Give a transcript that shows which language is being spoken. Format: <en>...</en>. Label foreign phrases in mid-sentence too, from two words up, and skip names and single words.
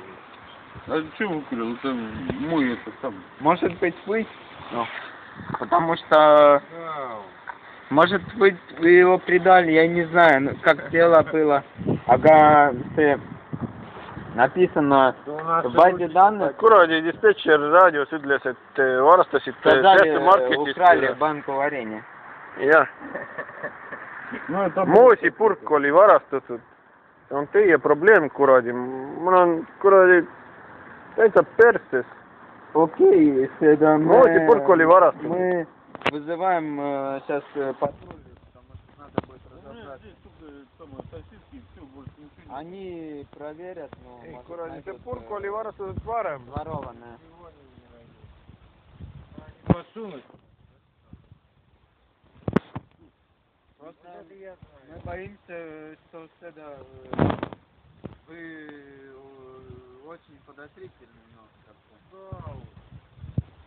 <ru>А что выкурил? Это мой это сам. Может быть вы? Ну, потому что... Может быть вы его предали, я не знаю, как дело было. Ага, написано в базе данных.</ru> <et>Kuradi dispetšer raadios ütles, et varastasite</et> <ru>Сказали, украли банку варенья.</ru> <et>jah.</et> <ru>Ну, это...</ru> <et>Moosipurk oli varastatud. See on teie probleem, kuradi. Mul on kuradi täitsa perses. Окей, seda Moosipurk oli varastatud.</et> <ru>мы вызываем сейчас патруль, потому что надо будет разобрать. Они проверят, но...</ru> <et>Kuradi, see purk oli varastatud varem.</et> <ru>Ворованная. Подсунуть. Просто мы боимся, что это вы очень подозрительны немножко.</ru>